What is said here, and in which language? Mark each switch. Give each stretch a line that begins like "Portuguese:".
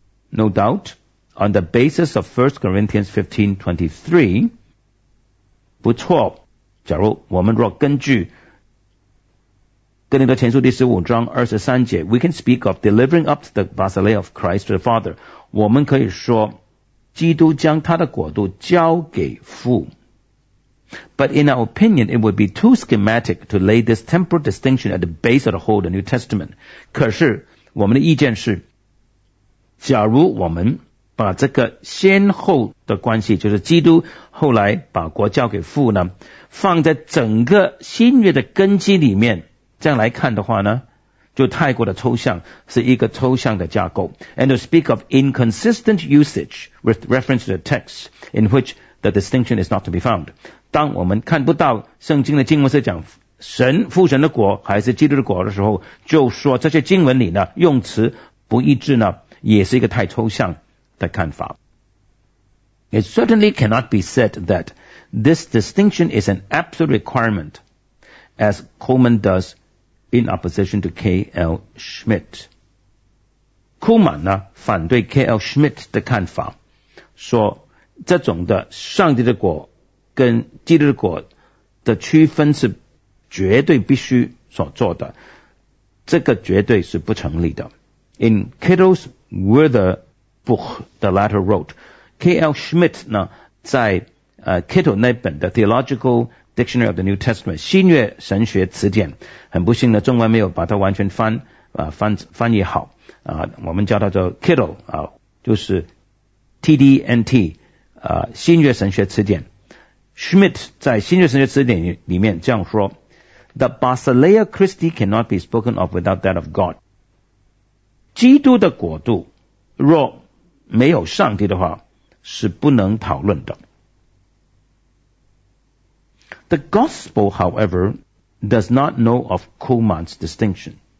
English: No doubt, on the basis of 1 Corinthians 15:23,
Chinese: 不错，假如我们若根据哥林多前书第十五章二十三节
English: we can speak of delivering up the Basileia of Christ to the Father.
Chinese: 我们可以说基督将他的国度交给父。
English: But in our opinion, it would be too schematic to lay this temporal distinction at the base of the whole of the New Testament.
Chinese: 可是我们的意见是，假如我们把这个先后的关系，就是基督后来把国交给父呢，放在整个新约的根基里面，这样来看的话呢，就太过的抽象，是一个抽象的架构。
English: And to speak of inconsistent usage with reference to the text in which the distinction is not to be found.
Chinese: 当我们看不到圣经的经文是讲神父神的国还是基督的国的时候，就说这些经文里呢用词不一致呢，也是一个太抽象的看法。
English: It certainly cannot be said that this distinction is an absolute requirement as Coleman does in opposition to K.L.
Chinese: Schmidt. Kuhlmann 呢反对 K.L. Schmidt 的看法，说这种的上帝的果跟基督的果的区分是绝对必须所做的，这个绝对是不成立的。
English: In Kittel's Werther Buch, the latter wrote, K.L.
Chinese: Schmidt 呢在Kittel 那本的 Theological Dictionary of the New Testament 新约神学词典，很不幸的中文没有把它完全翻译好啊，我们叫它做 Kittel 啊，就是 TDNT 啊，新约神学词典。 Schmidt 在新约神学词典里面这样说 ：
English: The Basileia Christi cannot be spoken of without that of God.
Chinese: 基督的国度若没有上帝的话，是不能讨论的。
English: The gospel, however, does not know of Kuhlmann's distinction.